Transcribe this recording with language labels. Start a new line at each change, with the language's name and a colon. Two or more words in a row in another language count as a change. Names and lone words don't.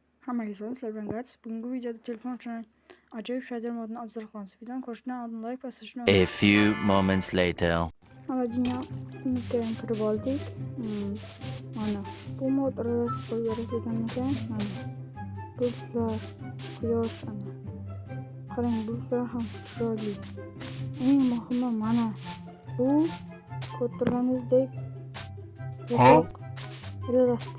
Uzbek: Hammaga salom, sizlar bilan Gats. Bugungi videoda telefon uchun ajoyib shader modini afzal qilamiz. Videoni ko'rishdan oldin like bosishni
English: A few moments later.
Uzbek: Mana dunyoga kirib oldik. Mana bu mod qo'yib ekan. Mana bulutlar, quyosh ana. Qarang, bulutlar ham chiroyli. Eng muhimi mana bu ko'rib turganingizdek realistik.